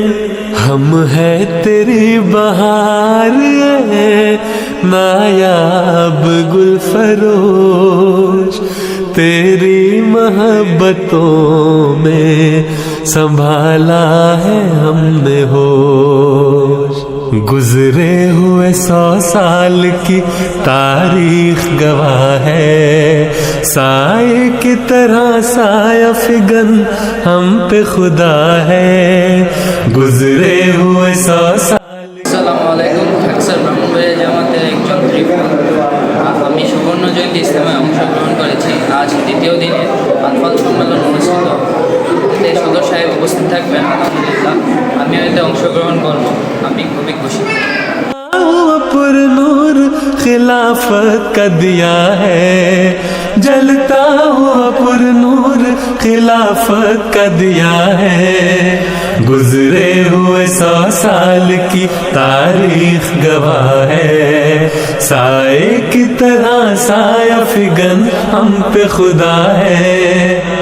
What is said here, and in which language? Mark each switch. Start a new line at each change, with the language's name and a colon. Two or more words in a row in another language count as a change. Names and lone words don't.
Urdu: ہم ہے تیری بہار ہے نایاب گل فروش، تیری محبتوں میں سنبھالا ہے ہم نے ہوش. گزرے ہوئے 100 سال کی تاریخ گواہ ہے، سائے کی طرح سایہ فگن ہم پہ خدا ہے. گزرے ہوئے 100 سال.
Arabic: السلام عليكم,
Bangla: ঢাকসার ব্রাহ্মণবাড়িয়া জামাতের একজন রিপোর্ট. আমি সুবর্ণ জয়ন্তী ইজতেমায় অংশগ্রহণ করেছি. আজ দ্বিতীয় দিনে আনফাল সম্মেলন অনুষ্ঠিত, এতে সদর সাহেব উপস্থিত থাকবেন। আলহামদুলিল্লাহ আমিও এতে অংশগ্রহণ করব, আমি খুবই খুশি।
Urdu: پر نور خلافت کا دیا ہے، جلتا ہوا پر نور خلافت کا دیا ہے. گزرے ہوئے 100 سال کی تاریخ گواہ ہے، سائے کی طرح سایہ فگن ہم پہ خدا ہے.